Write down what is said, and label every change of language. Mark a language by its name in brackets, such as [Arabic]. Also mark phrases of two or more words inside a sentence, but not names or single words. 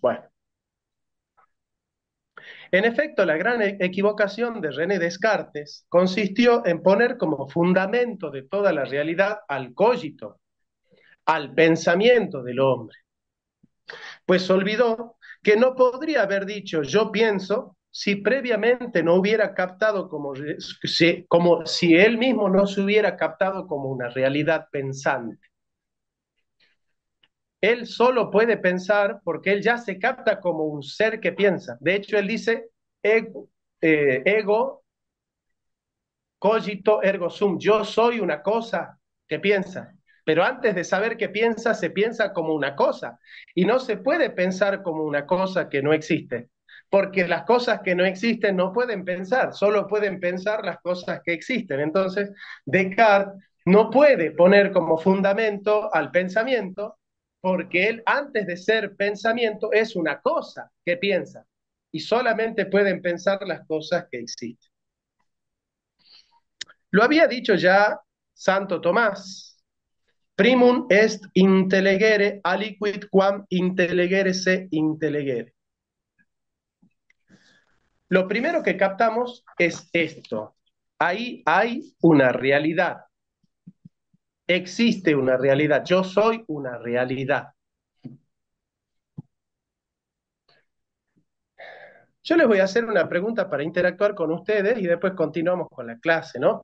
[Spanish] Bueno, en efecto, la gran equivocación de René Descartes consistió en poner como fundamento de toda la realidad al cogito, al pensamiento del hombre, pues olvidó que no podría haber dicho yo pienso si previamente no hubiera captado como si él mismo no se hubiera captado como una realidad pensante. Él solo puede pensar porque él ya se capta como un ser que piensa. De hecho, él dice [Latin] ego cogito ergo sum, [Spanish] yo soy una cosa que piensa. Pero antes de saber qué piensa, se piensa como una cosa. Y no se puede pensar como una cosa que no existe. porque las cosas que no existen no pueden pensar, solo pueden pensar las cosas que existen. Entonces, Descartes no puede poner como fundamento al pensamiento, porque él antes de ser pensamiento es una cosa que piensa, y solamente pueden pensar las cosas que existen. Lo había dicho ya Santo Tomás: [Latin] primum est intellegere aliquid quam intellegere se intellegere. [Spanish] Lo primero que captamos es esto. Ahí hay una realidad. Existe una realidad. Yo soy una realidad. Yo les voy a hacer una pregunta para interactuar con ustedes y después continuamos con la clase, ¿no?